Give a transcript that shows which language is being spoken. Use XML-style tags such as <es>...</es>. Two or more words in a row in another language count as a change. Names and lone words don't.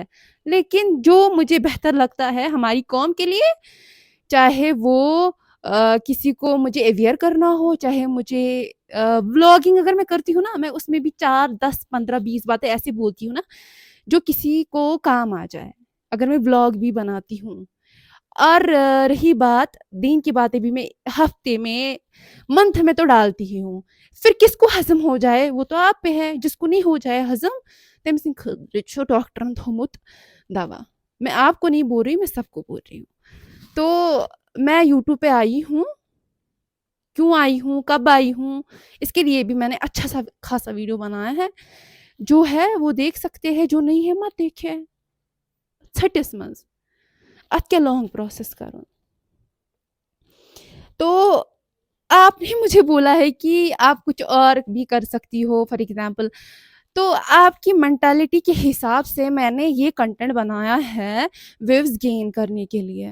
<ur>لیکن جو مجھے بہتر لگتا ہے ہماری قوم کے لیے، چاہے وہ کسی کو مجھے اویئر کرنا ہو، چاہے مجھے ولاگنگ اگر میں کرتی ہوں نا، میں اس میں بھی 4 10 15 20 باتیں ایسی بولتی ہوں نا جو کسی کو کام آ جائے. اگر میں ولاگ بھی بناتی ہوں، اور رہی بات دین کی باتیں بھی میں ہفتے میں منتھ میں تو ڈالتی ہی ہوں. پھر کس کو ہضم ہو جائے وہ تو آپ پہ ہے، جس کو نہیں ہو جائے ہضم</ur> <ks>تم سنگھ ڈاکٹرن تھومت دوا.</ks> <ur>میں آپ کو نہیں بول رہی، میں سب کو بول رہی ہوں. تو میں یوٹیوب پہ آئی ہوں، کیوں آئی ہوں، کب آئی ہوں، اس کے لیے بھی میں نے اچھا سا خاصا ویڈیو بنایا ہے. جو ہے وہ دیکھ سکتے ہیں، جو نہیں ہے مت دیکھے.</ur> <ks>چھٹس منز ات کیا لانگ پروسیس کرو.</ks> <ur>تو آپ نے مجھے بولا ہے کہ آپ کچھ اور بھی کر سکتی ہو،</ur> <en>for example.</en> <ur>تو آپ کی مینٹالٹی کے حساب سے میں نے یہ کنٹینٹ بنایا ہے</ur> <en>views gain</en> <ur>کرنے کے لیے.</ur>